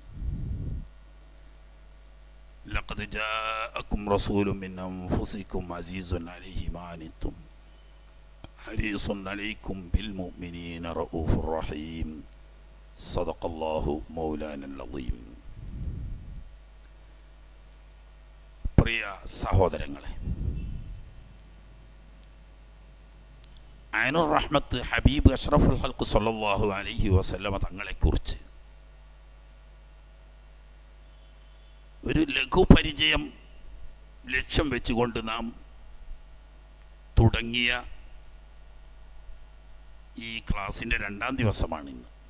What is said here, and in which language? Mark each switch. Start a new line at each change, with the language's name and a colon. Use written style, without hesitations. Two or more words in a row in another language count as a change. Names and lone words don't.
Arabic: لقد جاءكم رسول من أنفسكم عزيز عليه ما عنتم حريص عليكم بالمؤمنين رؤوف رحيم صدق الله مولانا العظيم.
Malayalam: പ്രിയ സഹോദരങ്ങളെ,
Arabic: عين الرحمة حبيب أشرف الخلق صلى الله عليه وسلم
Malayalam: തങ്ങളെക്കുറിച്ച് ഒരു ലഘുപരിചയം ലക്ഷ്യം വെച്ചുകൊണ്ട് നാം തുടങ്ങിയ ഈ ക്ലാസിൻ്റെ 2ാം ദിവസമാണ് ഇന്ന്.